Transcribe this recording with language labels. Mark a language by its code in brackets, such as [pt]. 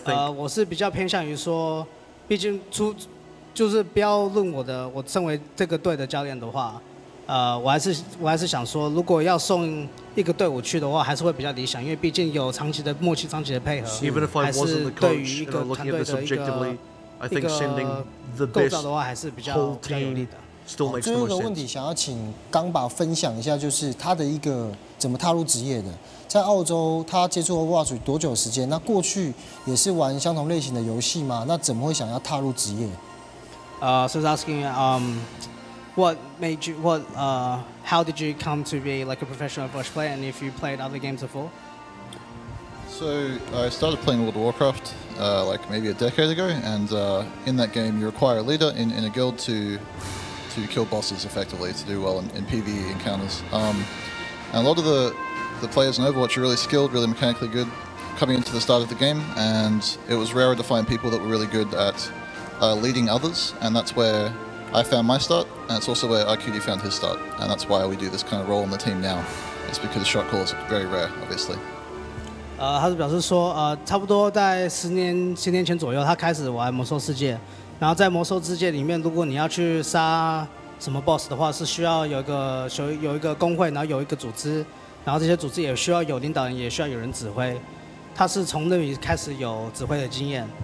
[zh] 我是比较偏向于说。毕竟就是不要论我身为这个队的教练的话，我还是想说，如果要送一个队伍去的话，还是会比较理想，因为毕竟有长期的默契、长期的配合，还是对于一个团队的一个构造的话，还是比较有利的。最后一个问题，想要请刚把分享一下，就是他的一个怎么踏入职业的。在澳洲，他接触 Overwatch 多久时间？那过去也是玩相同类型的游戏吗？那怎么会想要踏入职业 [en] ？So I was asking, what made you, how did you come to be like a professional Overwatch player, and if you played other games before? So I started playing World of Warcraft like maybe a decade ago, and in that game you require a leader in a guild to kill bosses effectively, to do well in PvE encounters. And a lot of the players in Overwatch are really skilled, really mechanically good coming into the start of the game, and it was rarer to find people that were really good at leading others, and that's where I found my start, and it's also where RQD found his start, and that's why we do this kind of role in the team now. It's because shot calls are very rare, obviously. [zh] 他是表示说，差不多在10年前左右，他开始玩魔兽世界，然后在魔兽世界里面，如果你要去杀什么 BOSS 的话，是需要有一个工会，然后有一个组织。然后这些组织也需要有领导人，也需要有人指挥。他是从那里开始有指挥的经验。